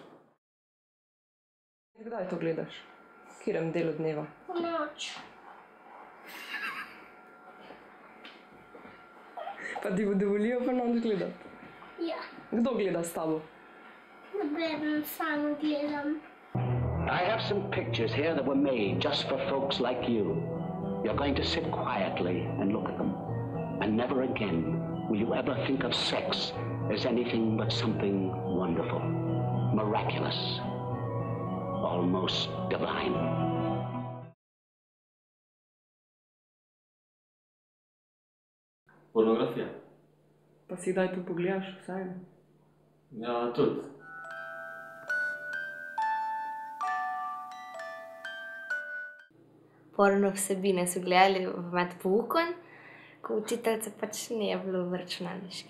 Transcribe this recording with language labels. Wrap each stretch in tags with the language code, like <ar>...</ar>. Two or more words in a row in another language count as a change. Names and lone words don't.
<sl>Kdaj to gledaš? V katerem delu dneva? V noč. Pa ti dovolijo pa noč gledati? Ja. Kdo gleda s tabo? Nobeden sam gledam.</sl> <en>I have some pictures here that were made just for folks like you. You're going to sit quietly and look at them. And never again will you ever think of sex as anything but something wonderful, miraculous, almost divine.</en> <sl>Pornografija. Pa si kdaj to pogledaš vsaj? Ja, tudi. Porno vsebine so gledali med poukom, ko učiteljica pač ni bilo v računalniški.</sl>